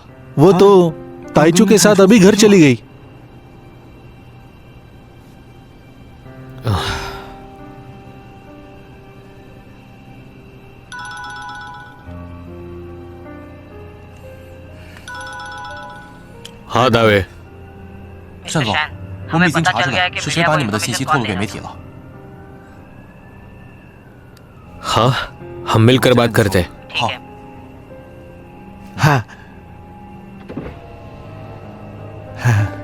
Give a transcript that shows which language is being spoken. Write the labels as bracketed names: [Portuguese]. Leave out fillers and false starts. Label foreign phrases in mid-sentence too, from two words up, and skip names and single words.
[Hindi] वो तो ताइचू के साथ अभी घर चली गई। हाँ दावे। [Chinese] 善总，我们已经查出来是谁把你们的信息透露给媒体了。 [Hindi] हाँ, हम मिलकर बात करते हैं। [Chinese] 好， [Hindi] हाँ हाँ